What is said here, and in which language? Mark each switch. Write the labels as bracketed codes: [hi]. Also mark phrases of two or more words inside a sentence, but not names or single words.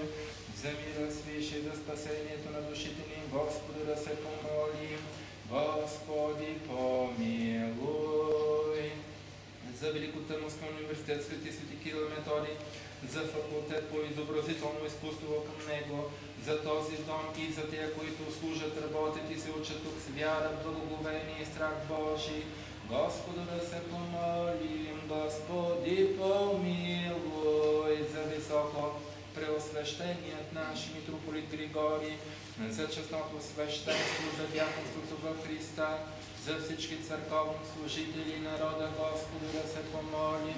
[bg] За мира свиш и за спасението на душите ни, Господу, да се помолим, Господи, помилуй. За Великотърновския университет Свети Кирил и Методий, за факултет по изобразително изкуство към него, за този дом и за тия, които служат, работят и се учат тук с вяра, благоговение и страх Божий. Господу, да се помолим, Господи, помилуй. За високо преосвещеният наш митрополит Григорий, за честното свещенство, за дяконството в Христа, за всички църковни служители и народа, Господу, да се помолим.